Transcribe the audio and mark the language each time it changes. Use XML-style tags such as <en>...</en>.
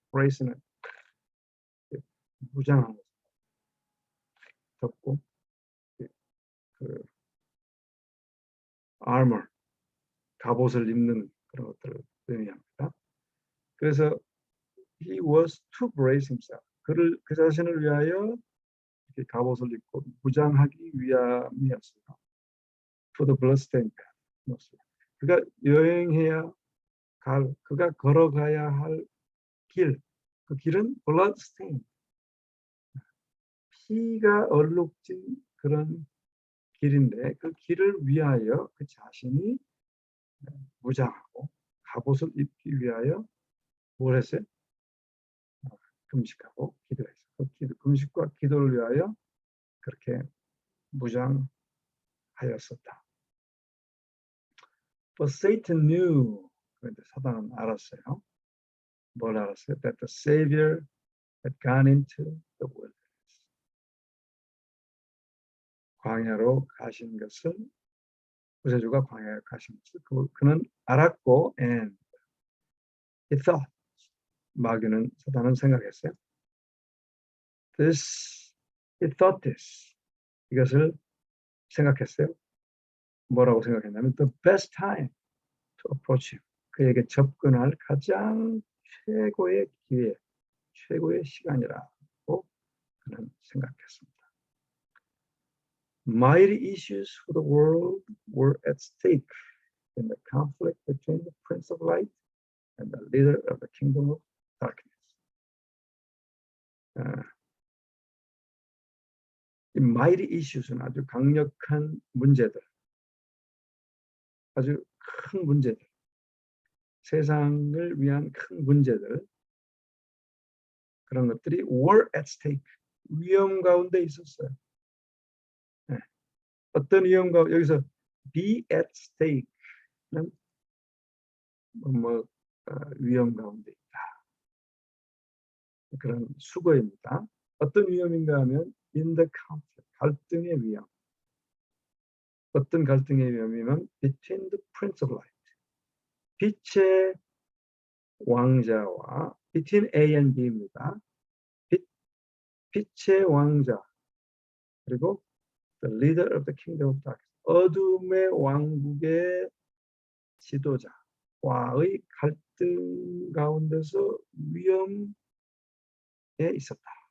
<ko>brace는 무장하는 거죠. 덮고 그 armor, 갑옷을 입는 그런 것들을 의미합니다.</ko> <en>그래서 he was to brace himself.</en> <ko>그 자신을 위하여 이렇게 갑옷을 입고 무장하기 위함이었어요.</ko> <en>For the bloodstained path.</en> <ko>그가 여행해야 그가 걸어가야 할 길, 그 길은 bloodstained. 피가 얼룩진 그런 길인데 그 길을 위하여 그 자신이 무장하고 갑옷을 입기 위하여 뭘 했어요? 금식하고 기도했어요. 그 금식과 기도를 위하여 그렇게 무장하였었다.</ko> <en>But Satan knew.</en> <ko>그런데 사단은 알았어요. 뭘 알았어요?</ko> <en>That the Savior had gone into the wilderness.</en> <ko>광야로 가신 것을 구세주가 광야에 가신 것을 그는 알았고</ko> <en>and he thought.</en> <ko>마귀는 사단은 생각했어요.</ko> <en>He thought this.</en> <ko>이것을 생각했어요. 뭐라고 생각했냐면</ko> <en>the best time to approach him.</en> <ko>그에게 접근할 가장 최고의 기회, 최고의 시간이라고 그는 생각했습니다.</ko> <en>Mighty issues for the world were at stake in the conflict between the Prince of Light and the leader of the kingdom of darkness.</en> <ko>이</ko> <en>mighty issues</en> <ko>는 아주 강력한 문제들, 아주 큰 문제들, 세상을 위한 큰 문제들, 그런 것들이</ko> <en>were at stake,</en> <ko>위험 가운데 있었어요. 네. 어떤 위험 가운데, 여기서</ko> <en>be at stake</en> <ko>는 위험 가운데 있다. 그런 수거입니다. 어떤 위험인가 하면</ko> <en>in the conflict,</en> <ko>갈등의 위험. 어떤 갈등의 위험이면</ko> <en>between the Prince of Light,</en> <ko>빛의 왕자와</ko> <en>between A and B</en> <ko>입니다. 빛의 왕자 그리고</ko> <en>the leader of the kingdom of darkness,</en> <ko>어둠의 왕국의 지도자와의 갈등 가운데서 위험에 있었다.</ko>